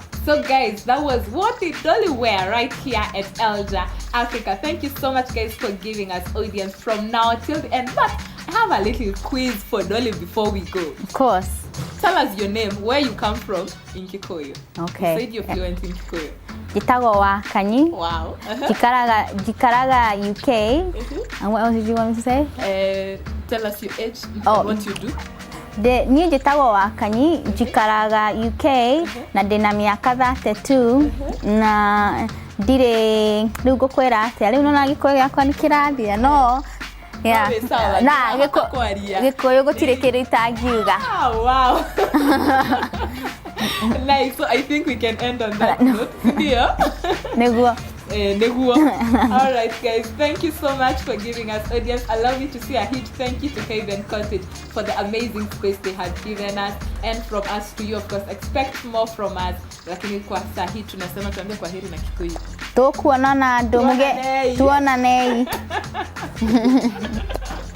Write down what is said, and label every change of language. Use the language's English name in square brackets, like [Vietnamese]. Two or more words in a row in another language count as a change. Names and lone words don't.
[English] So guys, that was What Did Dolly Wear right here at Elja Africa. Thank you so much guys for giving us audience from now till the end. But I have a little quiz for Dolly before we go. Of course. Tell us your name, where you come from in Kikuyu. Okay. You said you're fluent in Kikuyu. [Kikuyu] Gitago wa Kanyi. [English] Wow. [Kikuyu] Jikaraga UK. [English] And what else did you want me to say? Tell us your age and what you do. [Kikuyu] Niĩ njĩtagwo wa Kanyi, njikaraga UK, na ndĩna mĩaka 32, na ndirĩ rĩu ngũkwĩra atĩa, rĩu nona gĩkũyũ gĩakwa nĩ kĩrathia, no na gĩkũyũ gũtirĩ kĩndũ itangiuga. [English] Wow. Nice. So I think we can end on that note. Yeah. [Kikuyu] Nĩguo. [English] All right, guys. Thank you so much for giving us audience. Allow me to say a huge thank you to Haven Cottage for the amazing space they have given us, and from us to you, of course. Expect more from us. [Swahili] Lakini kwa sahi tunasema tuambie kwa heri na Kikuyu. [Kikuyu] Tokuonana domuge tuonane.